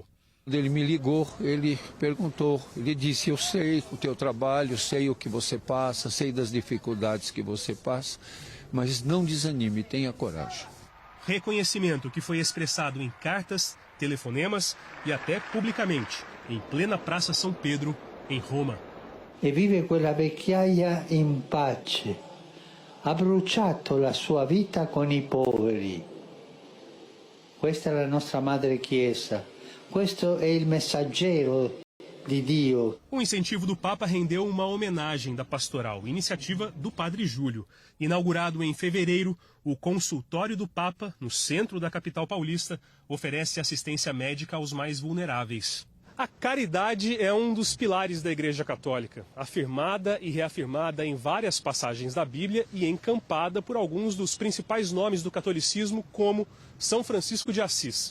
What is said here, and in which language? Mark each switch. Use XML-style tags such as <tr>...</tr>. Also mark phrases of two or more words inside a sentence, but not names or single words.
<pt>Quando ele me ligou, ele perguntou, ele disse: eu sei o teu trabalho, sei o que você passa, sei das dificuldades que você passa, mas não desanime, tenha coragem. Reconhecimento que foi expressado em cartas, telefonemas e até publicamente, em plena Praça São Pedro, em Roma.</pt> <it>E vive quella vecchiaia in pace. Ha bruciato la sua vita con i poveri. Questa è la nostra Madre Chiesa. Questo è il messaggero di Dio.</it> <pt>O incentivo do Papa rendeu uma homenagem da pastoral, iniciativa do Padre Júlio. Inaugurado em fevereiro, o consultório do Papa, no centro da capital paulista, oferece assistência médica aos mais vulneráveis. A caridade é um dos pilares da Igreja Católica, afirmada e reafirmada em várias passagens da Bíblia e encampada por alguns dos principais nomes do catolicismo, como São Francisco de Assis.</pt>